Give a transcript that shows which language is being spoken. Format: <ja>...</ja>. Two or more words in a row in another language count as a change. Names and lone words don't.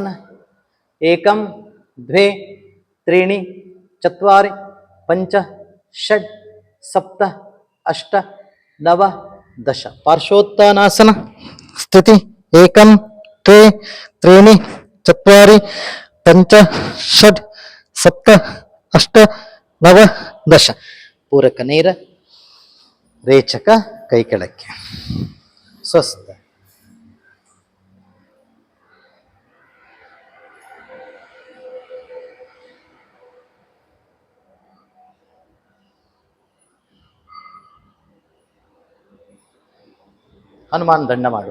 <sa>एकम द्वे त्रीणि चत्वारि पंच षड सप्त अष्ट नव दश. पार्श्वोत्थानासन स्थिति. एकम द्वे त्रीणि चत्वारि पंच षड सप्त अष्ट नव दश.</sa> <kn>पूरक ನೇರ. ರೇಚಕ ಕೈ ಕೆಳಕ್ಕೆ. ಸ್ವಸ್ಥ. ಹನುಮಾನ್ ದಂಡ ಮಾಡುವ.</kn>